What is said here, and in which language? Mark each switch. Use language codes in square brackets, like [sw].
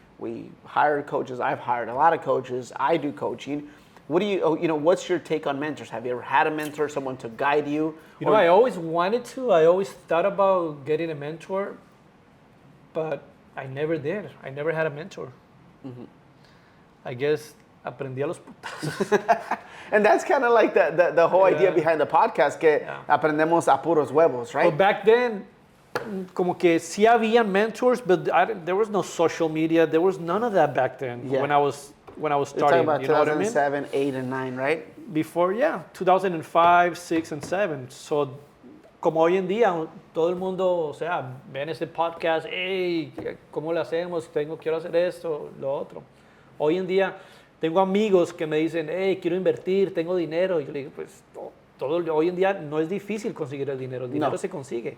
[en] We hire coaches. I've hired a lot of coaches. I do coaching. What do what's your take on mentors? Have you ever had a mentor, someone to guide you? I always wanted to. I always thought about getting a mentor, but I never did. I never had a mentor. Mm-hmm. I guess [es] aprendí a los putazos. [en] And that's kind of like the whole idea behind the podcast, [es] que aprendemos a puros huevos, [en] right? But back then, [es] como que sí había [en] mentors, but there was no social media. There was none of that back then when I was starting. You're talking about 2007, 8, and 9, right? Before, 2005, 6, and 7. [es] So como hoy en día, todo el mundo, o sea, ven este podcast, hey, ¿cómo lo hacemos? Quiero hacer esto, lo otro. Hoy en día, tengo amigos que me dicen, hey, quiero invertir, tengo dinero. Y yo le digo, pues, hoy en día no es difícil conseguir el dinero se consigue.